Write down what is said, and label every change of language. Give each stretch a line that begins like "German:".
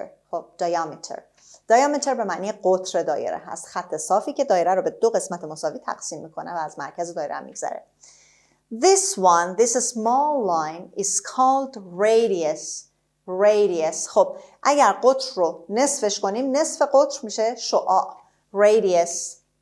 Persian: خب diameter به معنی قطر دایره هست. خط صافی که دایره رو به 2 قسمت مساوی تقسیم میکنه و از مرکز دایره هم میگذره.
English: This small line is called radius.
Persian: خب اگر قطر رو نصفش کنیم، نصف قطر میشه شعاع، radius.